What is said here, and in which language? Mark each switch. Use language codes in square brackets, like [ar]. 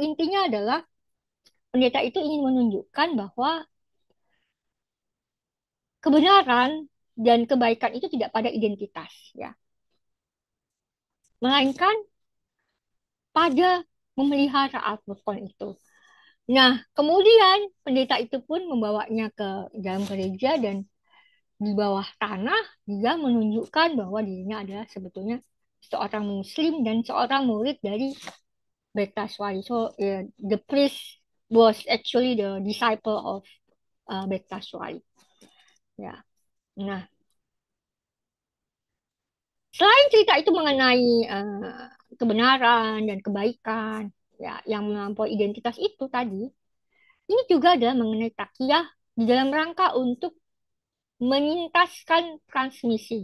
[id] Intinya adalah pendeta itu ingin menunjukkan bahwa kebenaran dan kebaikan itu tidak pada identitas ya, melainkan pada memelihara Al-Furqan itu. Nah, kemudian pendeta itu pun membawanya ke dalam gereja dan di bawah tanah dia menunjukkan bahwa dirinya adalah sebetulnya seorang muslim dan seorang murid dari Bektaswali. [en] So, the priest was actually the disciple of Bektaswali. [id] Ya. Nah, selain cerita itu mengenai kebenaran dan kebaikan, ya, yang melampaui identitas itu tadi, ini juga adalah mengenai takiyah di dalam rangka untuk menyintaskan transmisi.